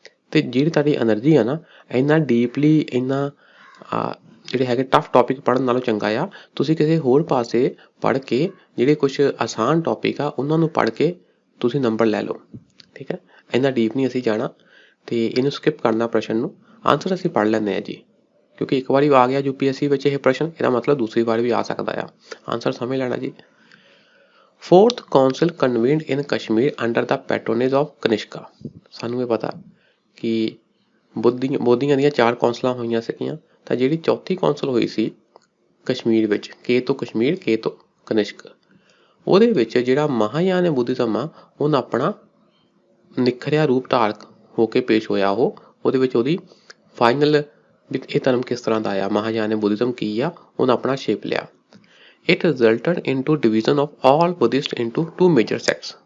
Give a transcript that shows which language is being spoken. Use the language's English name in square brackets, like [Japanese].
[Punjabi] ਤੇ ਜਿਹੜੀ ਤੁਹਾਡੀ ਐਨਰਜੀ ਆ ਨਾ, ਇੰਨਾ ਡੀਪਲੀ ਇੰਨਾ ਜਿਹੜੇ ਹੈਗੇ ਟਫ ਟੌਪਿਕ ਪੜ੍ਹਨ ਨਾਲੋਂ ਚੰਗਾ ਆ ਤੁਸੀਂ ਕਿਸੇ ਹੋਰ ਪਾਸੇ ਪੜ੍ਹ ਕੇ ਜਿਹੜੇ ਕੁਛ ਆਸਾਨ ਟੌਪਿਕ ਆ ਉਹਨਾਂ ਨੂੰ ਪੜ੍ਹ ਕੇ ਤੁਸੀਂ ਨੰਬਰ ਲੈ ਲਓ, ਠੀਕ ਹੈ। ਇੰਨਾ ਡੀਪ ਨਹੀਂ ਅਸੀਂ ਜਾਣਾ ਤੇ ਇਹਨੂੰ ਸਕਿਪ ਕਰਨਾ ਪ੍ਰਸ਼ਨ ਨੂੰ। ਆਨਸਰ ਅਸੀਂ ਪੜ੍ਹ ਲੈਂਦੇ ਹਾਂ ਜੀ, ਕਿਉਂਕਿ ਇੱਕ ਵਾਰੀ ਆ ਗਿਆ UPSC ਵਿੱਚ ਇਹ ਪ੍ਰਸ਼ਨ, ਇਹਦਾ ਮਤਲਬ ਦੂਸਰੀ ਵਾਰ ਵੀ ਆ ਸਕਦਾ ਆ। ਆਨਸਰ ਸਮਝ ਲੈਣਾ ਜੀ। [English] Fourth council convened in Kashmir under the patronage of Kanishka. [Punjabi] ਸਾਨੂੰ ਇਹ ਪਤਾ ਕਿ ਬੋਧੀਆਂ ਦੀਆਂ 4 ਕੌਂਸਲਾਂ ਹੋਈਆਂ ਸੀਗੀਆਂ, ਤਾਂ ਜਿਹੜੀ ਚੌਥੀ ਕੌਂਸਲ ਹੋਈ ਸੀ ਕਸ਼ਮੀਰ ਵਿੱਚ, ਕੇ ਤੋਂ ਕਸ਼ਮੀਰ, ਕੇ ਤੋਂ ਕਨਿਸ਼ਕ, ਉਹਦੇ ਵਿੱਚ ਜਿਹੜਾ ਮਹਾਯਾਨ ਬੁੱਧਿਜ਼ਮ ਆ ਉਹਨਾਂ ਆਪਣਾ ਨਿਖਰਿਆ ਰੂਪ ਧਾਰ ਹੋ ਕੇ ਪੇਸ਼ ਹੋਇਆ। ਉਹਦੇ ਵਿੱਚ ਉਹਦੀ ਫਾਈਨਲ ਵੀ ਇਹ ਧਰਮ ਕਿਸ ਤਰ੍ਹਾਂ ਦਾ ਆ, ਮਹਾਯਾਨ ਬੁੱਧਿਜ਼ਮ ਕੀ ਆ, ਉਹਨੇ ਆਪਣਾ ਸ਼ੇਪ ਲਿਆ। [English] It resulted into division of all Buddhists into 2 major sects।